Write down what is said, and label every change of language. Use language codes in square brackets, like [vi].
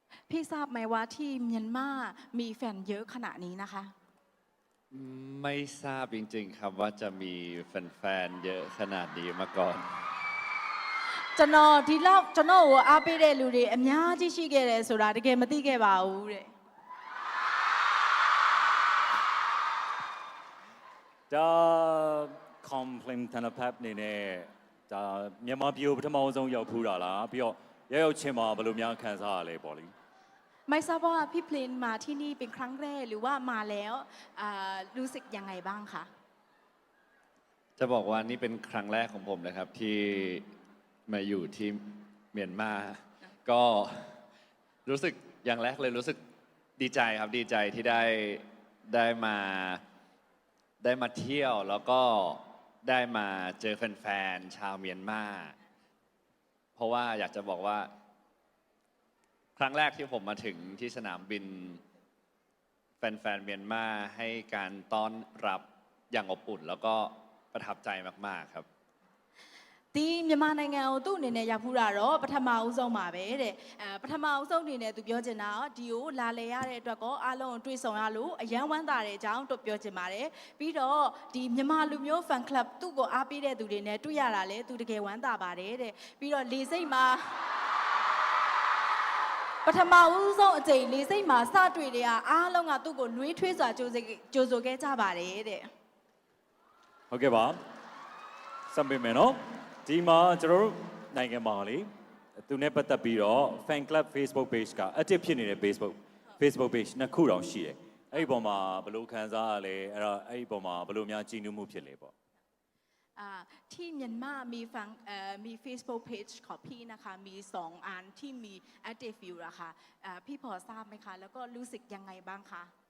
[th] พี่ทราบไหมว่าที่เมียนมามีแฟนเยอะขนาดนี้นะคะ ไม่ทราบจริงๆครับว่าจะมีแฟนๆเยอะขนาดนี้มาก่อน [my] ကျွန်တော်ဒီလောက်ကျွန်တော်ကိုအားပေးတဲ့လူတွေအများကြီးရှိခဲ့တယ်ဆိုတာတကယ်မသိခဲ့ပါဘူးတဲ့ ဒါcomplain တနဖက်နေနဲ့ဒါမြန်မာပြည်ပထမဆုံးရောက်ဖူးတာလားပြီးတော့ရောက်ချင်းမှာဘယ်လိုများခံစားရလဲပေါ့လေ [th] ไม่ทราบว่าพี่เพลนมาที่นี่เป็นครั้งแรกหรือว่ามาแล้วรู้สึกยังไงบ้างคะ จะบอกว่านี่เป็นครั้งแรกของผมนะครับที่มาอยู่ที่เมียนมาก็รู้สึกอย่างแรกเลยรู้สึกดีใจครับดีใจที่ได้ม าเที่ยวแล้วก็ได้มาเจอแฟนๆชาวเมียนมาเพราะว่าอยากจะบอกว่าครั้งแรกที่ผมมาถึงที่สนามบินแฟนๆเมียนมาให้การต้อนรับอย่างอบอุ่นแล้วก็ประทับใจมากๆครับ [my] ဒီမြန်မာနိုင်ငံကိုသူ့အနေနဲ့ရောက်ဖူးတာတော့ပထမအဦးဆုံးပါပဲတဲ့ပထမအဦးဆုံးအနေနဲ့သူပြောချင်တာဒီကိုလာလေရတဲ့အတွက်ကောအားလုံးတွေ့ဆုံရလို့အယံဝမ်းသာတဲ့အကြောင်းတို့ပြောချင်ပါတယ်ပြီးတော့ဒီမြန်မာလူမျိုး fan club သူ့ကိုအားပေးတဲ့သူတွေနဲ့တွေ့ရတာလေသူတကယ်ဝမ်းသာပါတယ်တဲ့ပြီးတော့လေစိတ်မှာပထမဦးဆုံးအချိန်လေးစိတ်မှာစတွေ့တဲ့အားလုံးကသူ့ကိုနှွေးထွေးစွာကြိုဆိုခဲ့ကြပါတယ်တဲ့ ဟုတ်ကဲ့ပါစံပေးမယ်နော်ဒီမှာကျွန်တော်တို့နိုင်ငံမှာလေသူနဲ့ပတ်သက်ပြီးတော့ fan club Facebook page က active ဖြစ်နေတဲ့ Facebook page နှစ်ခုတောင်ရှိတယ်အဲ့ဒီပုံမှာဘယ်လိုခံစားရလဲအဲ့တော့အဲ့ဒီပုံမှာဘယ်လိုများကြည်နူးမှုဖြစ်လဲပေါ့ [th] ที่เมียนมามีฟังมี Facebook page ของพี่นะคะมี2อันที่มี active view อะค่ะพี่พอทราบไหมคะแล้วก็รู้สึกยังไงบ้างคะ